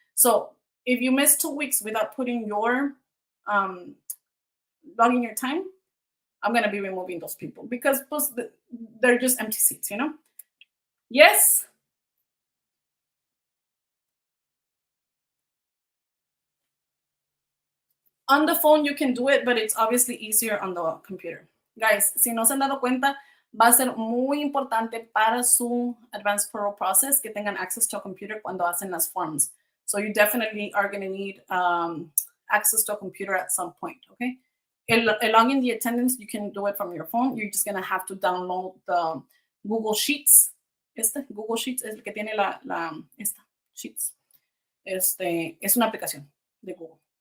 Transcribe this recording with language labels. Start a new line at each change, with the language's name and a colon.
English: So if you miss 2 weeks without putting your, logging your time, I'm going to be removing those people because they're just empty seats, Yes? On the phone, you can do it, but it's obviously easier on the computer.
Spanish: Guys, si no se han dado cuenta, va a ser muy importante para su Advance Parole process que tengan
English: access to a computer
Spanish: cuando hacen las forms.
English: So you definitely are going to need access to a computer at some point, okay? Along in the attendance, you can do it from your phone. You're just going to have to download the Google Sheets.
Spanish: Google Sheets es el que tiene esta Sheets. Es una aplicación de Google.